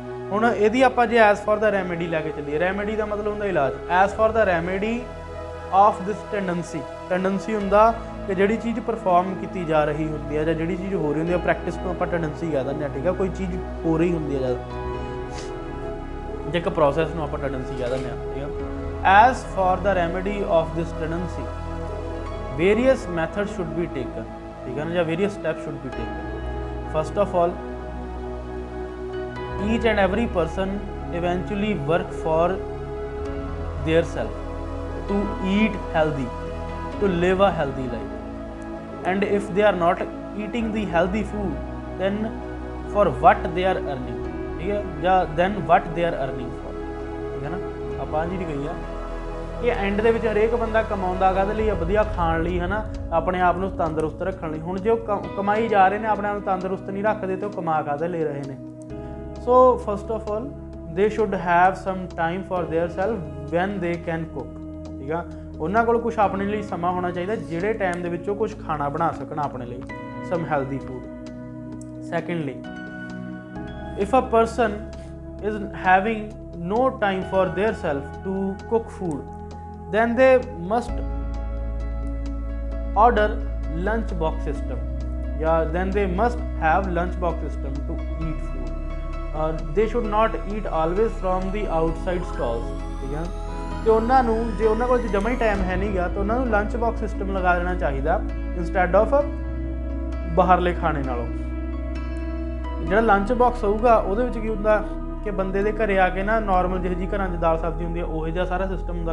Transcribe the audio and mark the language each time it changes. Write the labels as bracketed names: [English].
[Punjabi] ਹੁਣ ਇਹਦੀ ਆਪਾਂ ਜੇ ਐਜ਼ ਫॉर ਦ ਰੈਮੇਡੀ ਲੈ ਕੇ ਚੱਲੀਏ, ਰੈਮੇਡੀ ਦਾ ਮਤਲਬ ਹੁੰਦਾ ਇਲਾਜ, [English] as for the remedy of this tendency [Punjabi] ਹੁੰਦਾ ਕਿ ਜਿਹੜੀ ਚੀਜ਼ ਪਰਫਾਰਮ ਕੀਤੀ ਜਾ ਰਹੀ ਹੁੰਦੀ ਹੈ ਜਾਂ ਜਿਹੜੀ ਚੀਜ਼ ਹੋ ਰਹੀ ਹੁੰਦੀ ਹੈ, ਪ੍ਰੈਕਟਿਸ ਨੂੰ ਆਪਾਂ ਟੈਂਡੈਂਸੀ ਕਹਿ ਦਿੰਦੇ ਹਾਂ, ਠੀਕ ਹੈ, ਕੋਈ ਚੀਜ਼ ਹੋ ਰਹੀ ਹੁੰਦੀ ਹੈ ਜਦ, ਜੇ ਇੱਕ ਪ੍ਰੋਸੈਸ ਨੂੰ ਆਪਾਂ ਟੈਂਡੈਂਸੀ ਕਹਿ ਦਿੰਦੇ ਹਾਂ, ਠੀਕ ਹੈ। [English] as for the remedy of this tendency various method should be taken, [Punjabi] ਠੀਕ ਹੈ ਨਾ, ਜਾਂ [English] Various step should be taken. First of all each and every person eventually work for their self to eat healthy, to live a healthy life, and if they are not eating the healthy food, then for what they are earning, [Punjabi] ठीक है, [English] या then what they are earning for, [Punjabi] ठीक है ना। ਆਪਾਂ ਜਿਹੜੀ ਕਹੀ ਆ ਕਿ ਐਂਡ ਦੇ ਵਿੱਚ ਹਰੇਕ ਬੰਦਾ ਕਮਾਉਂਦਾ ਕਾਹਦੇ ਲਈ ਆ, ਵਧੀਆ ਖਾਣ ਲਈ, ਹੈ ਨਾ, ਆਪਣੇ ਆਪ ਨੂੰ ਤੰਦਰੁਸਤ ਰੱਖਣ ਲਈ। ਹੁਣ ਜੇ ਉਹ ਕਮਾਈ ਜਾ ਰਹੇ ਨੇ, ਆਪਣੇ ਆਪ ਨੂੰ ਤੰਦਰੁਸਤ ਨਹੀਂ ਰੱਖਦੇ, ਤੇ ਉਹ ਕਮਾ ਕਾਹਦੇ ਲੈ ਰਹੇ ਨੇ। [English] So first of all they should have some time for their self when they can cook, [Punjabi] ਠੀਕ ਆ, ਉਹਨਾਂ ਕੋਲ ਕੁਛ ਆਪਣੇ ਲਈ ਸਮਾਂ ਹੋਣਾ ਚਾਹੀਦਾ ਜਿਹੜੇ ਟਾਈਮ ਦੇ ਵਿੱਚ ਉਹ ਕੁਛ ਖਾਣਾ ਬਣਾ ਸਕਣ ਆਪਣੇ ਲਈ, [English] some healthy food. Secondly, if a person is having no time for their self to cook food, then they must order lunch box system, yeah, then they must have lunch box system to eat food. They should not eat always from the outside stalls, [Punjabi] ਠੀਕ ਹੈ। ਤੇ ਉਹਨਾਂ ਨੂੰ ਜੇ ਉਹਨਾਂ ਕੋਲ ਜਮਾ ਹੀ time ਹੈ ਨਹੀਂ ਗਾ ਤਾਂ ਉਹਨਾਂ ਨੂੰ ਲੰਚ ਬਾਕਸ ਸਿਸਟਮ ਲਗਾ ਦੇਣਾ ਚਾਹੀਦਾ ਇੰਸਟੈਡ ਆਫ ਬਾਹਰਲੇ ਖਾਣੇ ਨਾਲੋਂ। ਜਿਹੜਾ ਲੰਚ ਬਾਕਸ ਹੋਊਗਾ ਉਹਦੇ ਵਿੱਚ ਕੀ ਹੁੰਦਾ ਕਿ ਬੰਦੇ ਦੇ ਘਰੇ ਆ ਕੇ ਨਾ ਨੋਰਮਲ ਜਿਹੋ ਜਿਹੀ ਘਰਾਂ 'ਚ ਦਾਲ ਸਬਜ਼ੀ ਹੁੰਦੀ ਹੈ ਉਹੋ ਜਿਹਾ ਸਾਰਾ ਸਿਸਟਮ ਹੁੰਦਾ।